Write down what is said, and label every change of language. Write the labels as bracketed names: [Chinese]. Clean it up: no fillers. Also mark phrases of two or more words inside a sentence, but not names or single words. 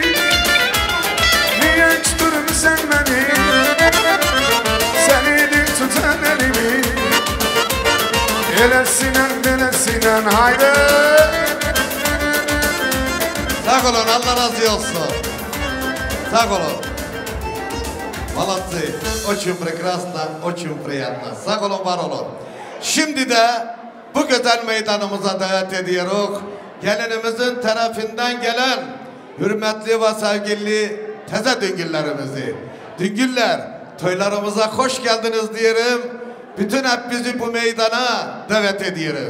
[Turkish] Niye hiç durmuşsan beni? Senin tutan elimi. Elesine melesine haydi. Sağ olun, Allah razı olsun. Sağ olun. [Russian] Молодцы, очень прекрасно, очень приятно. [Turkish] Sağ olun, var olun. Şimdi de bu güzel meydanımıza davet ediyoruz. Gelinimizin tarafından gelen hürmetli ve sevgili teze düngüllerimizi. Düngüller, toylarımıza hoş geldiniz diyelim. Bütün hep bizi bu meydana davet ediyorum.